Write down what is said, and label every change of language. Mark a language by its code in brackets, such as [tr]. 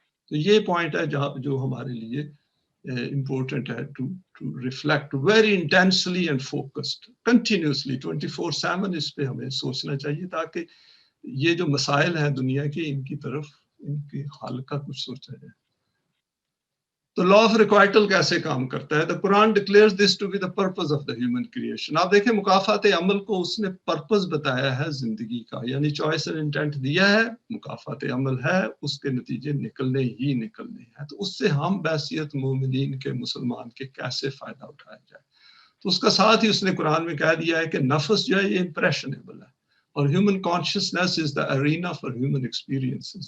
[ur] تو یہ پوائنٹ ہے جو ہمارے لیے امپورٹنٹ ہے [en] to reflect very intensely and focused continuously [ur] 24/7 اس پہ ہمیں سوچنا چاہیے تاکہ یہ جو مسائل ہیں دنیا کے ان کی طرف ان کے حل کا کچھ سوچا جائے. تو لا آف ریکوائٹل کیسے کام کرتا ہے؟ [en] The Quran declares this to be the purpose of the human creation. [ur] آپ دیکھیں مکافات عمل کو اس نے پرپز بتایا ہے زندگی کا، یعنی چوائس اینڈ انٹینٹ دیا ہے، مکافات عمل ہے، اس کے نتیجے نکلنے ہی نکلنے ہیں. تو اس سے ہم بحیثیت مومنین کے مسلمان کے کیسے فائدہ اٹھایا جائے. تو اس کا ساتھ ہی اس نے قرآن میں کہہ دیا ہے کہ نفس جو ہے یہ امپریشنیبل ہے اور [en] Human consciousness is the arena for human experiences.